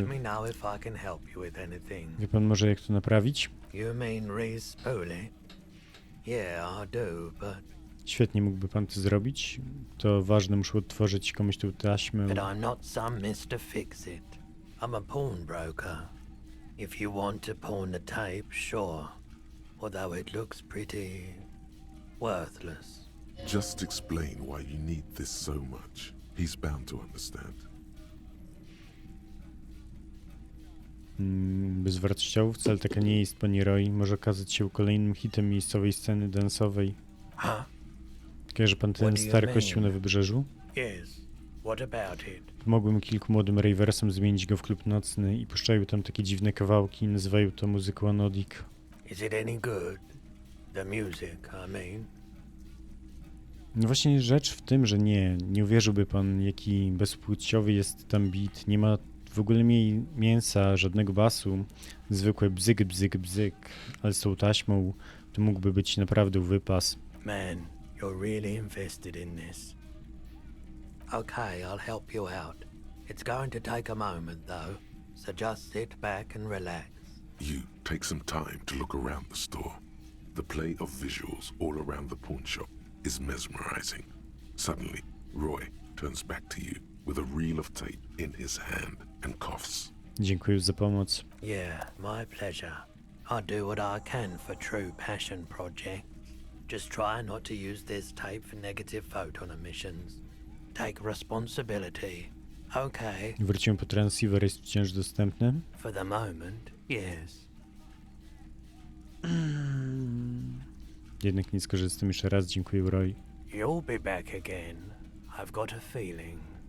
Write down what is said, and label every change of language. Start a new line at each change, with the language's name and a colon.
English: Let me know if I can help you with anything.
Polish: Wie pan może jak to naprawić?
English: You mean re-spool it? Yeah, I do, but...
Polish: Świetnie, mógłby pan to zrobić. To ważne, muszę odtworzyć komuś tą taśmę.
English: But I'm not some Mr. Fix-It. I'm a pawnbroker. If you want to pawn the tape, sure. Although it looks pretty... worthless. Just explain why you need this so much. He's bound to understand.
Polish: Bezwartościowo wcale taka nie jest, panie Roy. Może okazać się kolejnym hitem miejscowej sceny dansowej. Kojarzy pan ten stary kościół na wybrzeżu?
English: Yes. What about it?
Polish: Pomogłem kilku młodym raversom zmienić go w klub nocny i puszczają tam takie dziwne kawałki i nazywają to muzyką anodik.
English: Is it any good? The music, I mean.
Polish: No właśnie rzecz w tym, że nie uwierzyłby pan, jaki bezpłciowy jest tam beat. Nie ma w ogóle mięsa, żadnego basu. Zwykłe bzyk, bzyk, bzyk. Ale z tą taśmą to mógłby być naprawdę wypas.
English: Man, you're really invested in this. Okay, I'll help you out. It's going to take a moment though, so just sit back and relax. You take some time to look around the store. The play of visuals all around the pawn shop is mesmerizing. Suddenly, Roy turns back to you with a reel of tape in his hand and coughs.
Polish: Dziękuję za pomoc.
English: Yeah, my pleasure. I do what I can for true passion projects. Just try not to use this tape for negative photon emissions. Take responsibility. Okay.
Polish: Wróciłem po transceiver, jest wciąż dostępny.
English: For the moment, yes.
Polish: Jednak nie skorzystam jeszcze raz, dziękuję Roy.
English: You'll be back again. I've got a feeling.